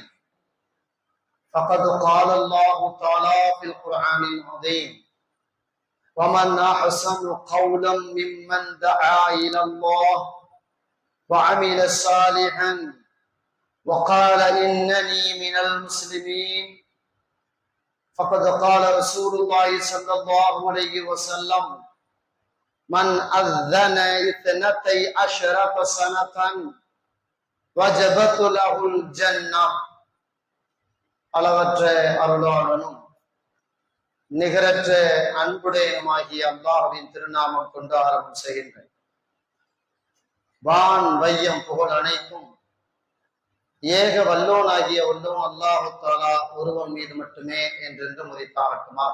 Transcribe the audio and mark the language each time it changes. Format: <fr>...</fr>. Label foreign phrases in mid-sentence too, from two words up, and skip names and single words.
<ar>فقد قال الله تعالى في القرآن العظيم: ومن أحسن قولا ممن دعا إلى الله وعمل صالحا وقال إنني من المسلمين. فقد قال رسول الله صلى الله عليه وسلم: من أذن 12 سنة وجبت له الجنة.</ar> <ta>அளவற்ற அருளாளனும் நிகரற்ற அன்புடையனுமாகிய அல்லாஹ்வின் திருநாமம் கொண்டு ஆரம்பம் செய்கின்றேன். வான் வையம் புகழ் அனைத்தும் ஏக வல்லோனாகிய வல்லோன்</ta> <ar>الله تعالى</ar> <ta>ஒருவன் மீது மட்டுமே என்றென்று முதித்தாகட்டுமாக.</ta>